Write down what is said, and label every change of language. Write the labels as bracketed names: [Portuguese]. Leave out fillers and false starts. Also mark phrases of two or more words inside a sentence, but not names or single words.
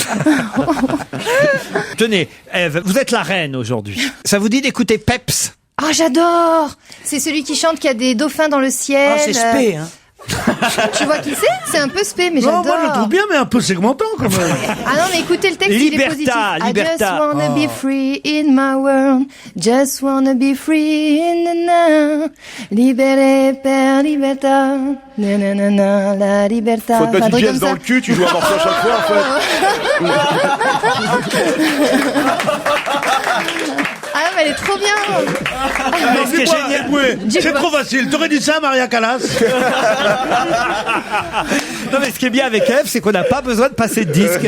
[French] Tenez, Ève, vous êtes la reine aujourd'hui. Ça vous dit d'écouter Peps? Ah, j'adore. C'est celui qui chante qu'il y a des dauphins dans le ciel. Ah, c'est spé, hein. Tu vois qui c'est? C'est un peu spé, mais j'adore. Moi, je le trouve bien, mais un peu segmentant, quand même. Ah non, mais écoutez le texte, il est positif. [English] I just wanna be free in my world. Just wanna be free in the now. [Italian] Libéré per libertà. Nanana, la libertà. [French] Faut te mettre une pièce dans le cul, tu joues un morceau à chaque fois, en fait. Ah, mais elle est trop bien. Ce qui est génial, c'est trop facile. T'aurais dit ça, Maria Callas? Non, mais ce qui est bien avec Ève, c'est qu'on n'a pas besoin de passer de disque.